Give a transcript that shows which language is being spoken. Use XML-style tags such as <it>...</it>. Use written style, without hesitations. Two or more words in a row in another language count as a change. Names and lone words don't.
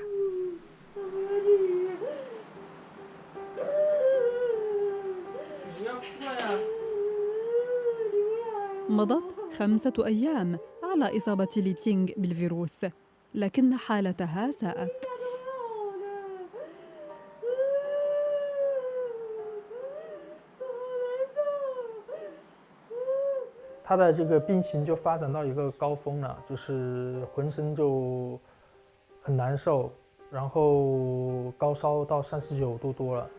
<ar>مضت 5 أيام على إصابة لي تينغ بالفيروس، لكن حالتها ساءت.</ar> <zh>他的这个病情就发展到一个高峰了，就是浑身就很难受，然后高烧到39度多了。</zh>